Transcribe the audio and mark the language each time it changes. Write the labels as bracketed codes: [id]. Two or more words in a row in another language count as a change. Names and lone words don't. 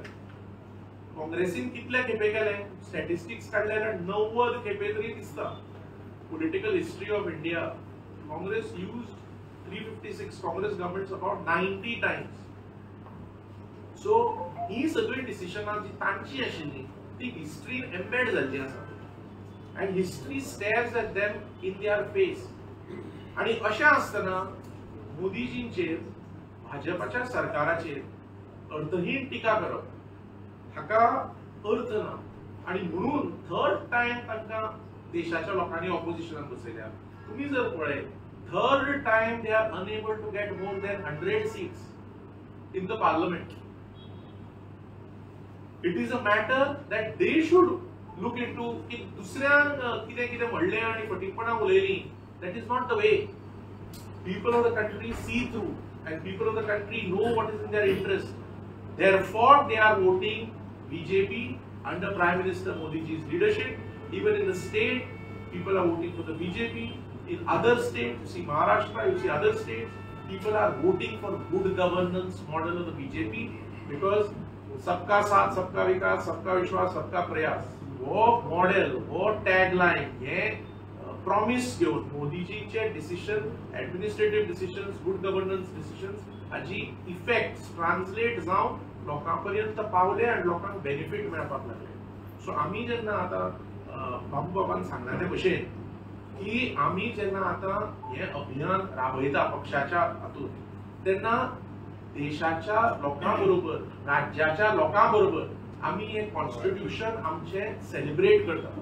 [kok] काँग्रेसीन कितले खेपे केले स्टॅटिस्टिक्स काडल्यार 90 खेपे तरी दिसता. [en] political history of India Congress used 356 Congress governments about 90 times. [kok] सो ही सगळी डिसिजनां जी तांची आशिल्ली ती हिस्ट्रीन एम्बेड जाल्ली आसा [en] and history stares at them in their face. [kok] आणि अशें आसतना मोदीजींचेर भाजपाच्या सरकाराचेर अर्थहीन टिका करप हाका अर्थ ना. आणि म्हणून [en] third time [kok] तांकां देशाच्या लोकांनी ऑपोजिशनान बसयल्या. तुम्ही जर पळयत [en] third time they are unable to get more than 100 seats in the parliament. it is a matter that they should look into [kok] की दुसऱ्यांक कितें कितें म्हणलें आनी फटीकपणां उलयलीं. [en] that is not the way. people of the country see through and people of the country know what is in their interest. Therefore, they are voting BJP under Prime Minister Modi's leadership. Even in the state, people are voting for the BJP. In other states, you see Maharashtra, you see other states, people are voting for good governance model of the BJP because [hi] सबका साथ, सबका विकास, सबका विश्वास, सबका प्रयास वो मॉडेल, वो टॅगलाइन [kok] हे प्रॉमिस घेऊन मोदीजींचे डिसिजन, एडमिनिस्ट्रेटिव्ह डिसिजन्स, गुड गव्हर्नन्स डिसिजन्स हाजी इफेक्ट्स ट्रान्सलेट जावन लोकांपर्यंत पावले आनी लोकांक बेनिफिट मेळपाक लागले. सो आमी जेन्ना आतां बाबू बाबान सांगला ते भशेन की आमी जेन्ना आतां हे अभियान राबयता पक्षाच्या हातून तेन्ना देशाच्या लोकां बरोबर, राज्याच्या लोकां बरोबर आमी हे कॉन्स्टिट्यूशन आमचे सेलिब्रेट करता.